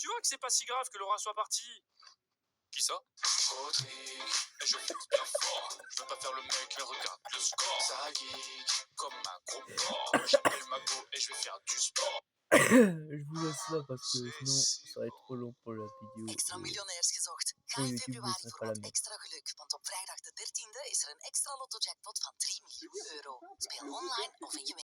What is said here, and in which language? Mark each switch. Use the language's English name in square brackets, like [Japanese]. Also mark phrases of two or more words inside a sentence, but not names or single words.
[French] Tu vois que c'est pas si grave que Laura soit partie. Qui ça? Rodrigue, et je pousse bien fort. Je veux pas faire le mec, mais regarde le score. Ça geek, comme un gros porc. J'appelle Mago et je vais faire du sport. Je vous laisse là parce que sinon ça va être trop long pour la vidéo. [Dutch] Extra [French] Et [Dutch] miljonairs gezocht. Ga voor in YouTube februari is het voor [French] pas la [Dutch] wat [French] même. [Dutch] extra geluk, want op vrijdag de 13e is er een extra lotto-jackpot van 3 miljoen euro. Speel online of in je